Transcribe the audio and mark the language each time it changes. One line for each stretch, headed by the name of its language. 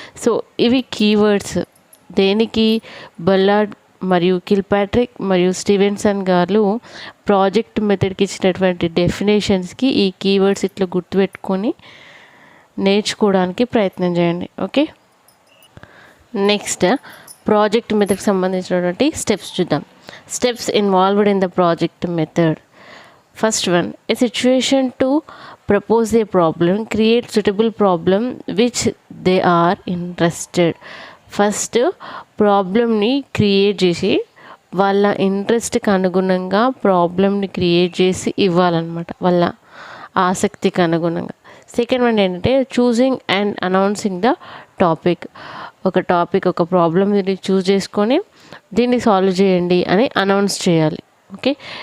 Telugu: So ఇవి keywords దేనికి, ballad మరియు కిల్పాట్రిక్ మరియు స్టీవెన్సన్ గారు ప్రాజెక్ట్ మెథడ్కి ఇచ్చినటువంటి డెఫినేషన్స్కి ఈ కీవర్డ్స్ ఇట్లా గుర్తుపెట్టుకొని నేర్చుకోవడానికి ప్రయత్నం చేయండి, ఓకే. నెక్స్ట్ ప్రాజెక్ట్ మెథడ్కి సంబంధించినటువంటి స్టెప్స్ చూద్దాం.
English: Steps involved in the project method. First one, a situation to propose a problem, create suitable problem which they are interested.
Telugu: First ప్రాబ్లమ్ని క్రియేట్ చేసి వాళ్ళ ఇంట్రెస్ట్కి అనుగుణంగా ప్రాబ్లమ్ని క్రియేట్ చేసి ఇవ్వాలన్నమాట, వాళ్ళ ఆసక్తికి అనుగుణంగా.
English: Second one ఏంటంటే choosing and announcing the topic.
Telugu: ఒక టాపిక్ ఒక ప్రాబ్లమ్ని చూస్ చేసుకొని దీన్ని సాల్వ్ చేయండి అని అనౌన్స్ చేయాలి, ఓకే.